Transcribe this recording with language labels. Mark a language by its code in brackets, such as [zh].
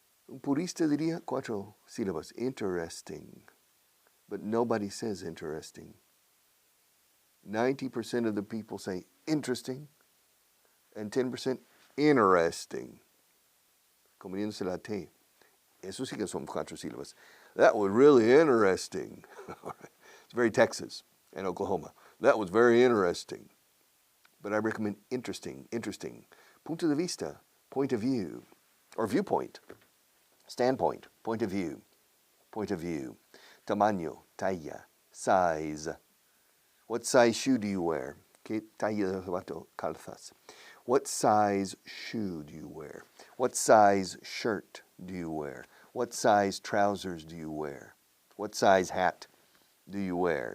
[es] Un purista diría 4 sílabas. [en] Interesting. But nobody says interesting. 90% of the people say interesting and 10% interesting. [es] Comiéndose la T. Eso sí que son 4 sílabas. [en] That was really interesting. It's very Texas and Oklahoma. That was very interesting. But I recommend interesting, interesting. Punto de vista, point of view, or viewpoint. Standpoint, point of view, point of view. Tamaño, talla, size. What size shoe do you wear? [es] ¿Qué talla de zapato calzas? [en] What size shoe do you wear? What size shirt do you wear? What size trousers do you wear? What size hat do you wear?